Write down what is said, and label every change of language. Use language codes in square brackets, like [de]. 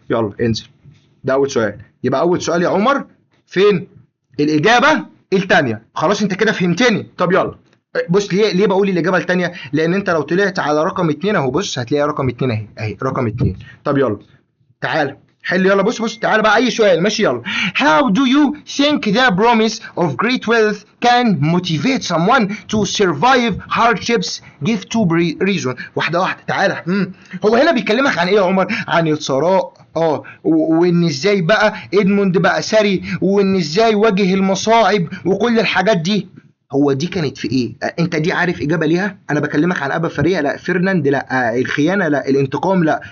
[ar] يلا انزل، ده اول سؤال. يبقى اول سؤال يا عمر فين الاجابه الثانيه؟ خلاص انت كده فهمتني. طب يلا بص، ليه بقول الاجابه الثانيه؟ لان انت لو طلعت على رقم 2 اهو، بص هتلاقي رقم 2 اهي رقم 2. طب يلا تعال حل، يلا بص تعالى بقى اي سؤال ماشي. [en] يلا how do you think the promise of great wealth can motivate someone to survive hardships? give 2 reason. واحده تعالى. [ar] هو هنا بيكلمك عن ايه يا عمر؟ عن الثراء وان ازاي بقى ادموند بقى ثري، وان ازاي واجه المصاعب وكل الحاجات دي. هو دي كانت في ايه؟ انت دي عارف اجابه ليها؟ انا بكلمك عن ابا فريا لا، فيرناند لا، الخيانه لا، الانتقام لا.